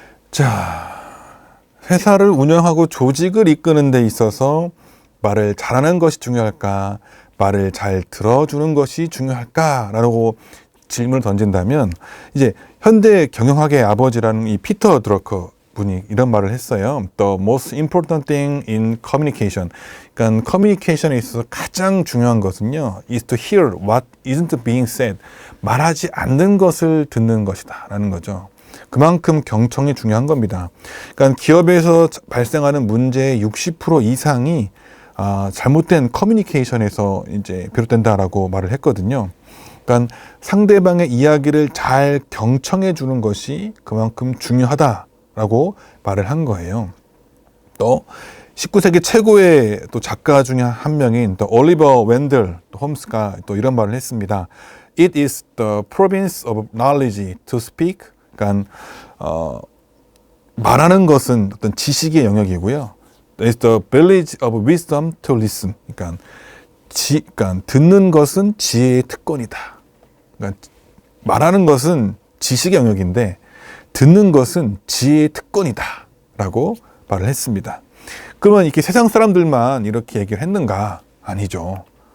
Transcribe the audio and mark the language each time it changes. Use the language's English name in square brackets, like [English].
[Korean] 자, 회사를 운영하고 조직을 이끄는 데 있어서 말을 잘하는 것이 중요할까, 말을 잘 들어주는 것이 중요할까라고 질문을 던진다면 이제 현대 경영학의 아버지라는 이 피터 드러커 분이 이런 말을 했어요. [English] The most important thing in communication. 그러니까 커뮤니케이션에 있어서 가장 중요한 것은요, is to hear what isn't being said. [Korean] 말하지 않는 것을 듣는 것이다 라는 거죠. 그만큼 경청이 중요한 겁니다. 그러니까 기업에서 발생하는 문제의 60% 이상이 잘못된 커뮤니케이션에서 이제 비롯된다라고 말을 했거든요. 그러니까 상대방의 이야기를 잘 경청해 주는 것이 그만큼 중요하다라고 말을 한 거예요. 또 19세기 최고의 또 작가 중에 한 명인 또 올리버 웬델 홈스가 또 이런 말을 했습니다. [English] It is the province of knowledge to speak. [Korean] 그러니까 말하는 것은 어떤 지식의 영역이고요. [English] It's the village of wisdom to listen. [Korean] 그러니까 듣는 것은 지혜의 특권이다. 그러니까 말하는 것은 지식의 영역인데 듣는 것은 지혜의 특권이다라고 말을 했습니다. 그러면 이렇게 세상 사람들만 이렇게 얘기를 했는가? 아니죠.